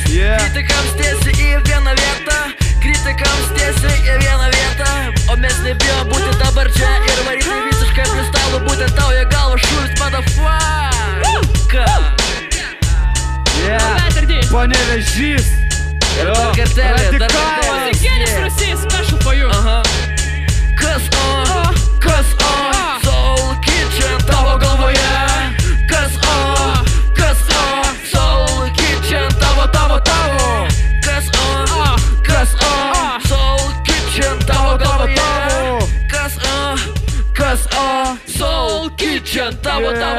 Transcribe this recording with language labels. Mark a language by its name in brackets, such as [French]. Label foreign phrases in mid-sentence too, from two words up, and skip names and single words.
[Lithuanian] Kritikams tiesi į vieną vietą, o mes nebijom būti dabar čia ir varyti visiškai freestyle, būtent tau į galvą šūvis, motherfucker. Panevėžys. Ir dar kartelį. Muzikinis Rusys, [English] special for you. [Lithuanian] Kas Soul Kitchen tavo galvoje. Kas Soul Kitchen tavo. Kas Soul Kitchen tavo galvoje. Kas Soul Kitchen tavo.